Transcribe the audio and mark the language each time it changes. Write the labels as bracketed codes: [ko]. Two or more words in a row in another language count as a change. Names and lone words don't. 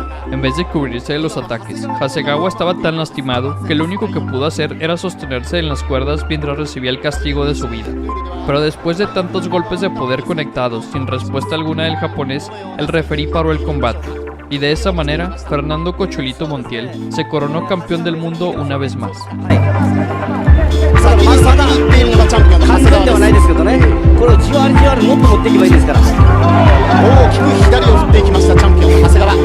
[es] En vez de cubrirse de los ataques, Hasegawa estaba tan lastimado que lo único que pudo hacer era sostenerse en las cuerdas mientras recibía el castigo de su vida. Pero después de tantos golpes de poder conectados sin respuesta alguna del japonés, el referí paró el combate. Y de esa manera, Fernando Cocholito Montiel se coronó campeón del mundo una vez más. [ja] 先に行っているのがチャンピオンの長谷川ではないですけどね、これをじわりじわりもっと持っていけばいいですから。大きく左を振っていきましたチャンピオンの長谷川。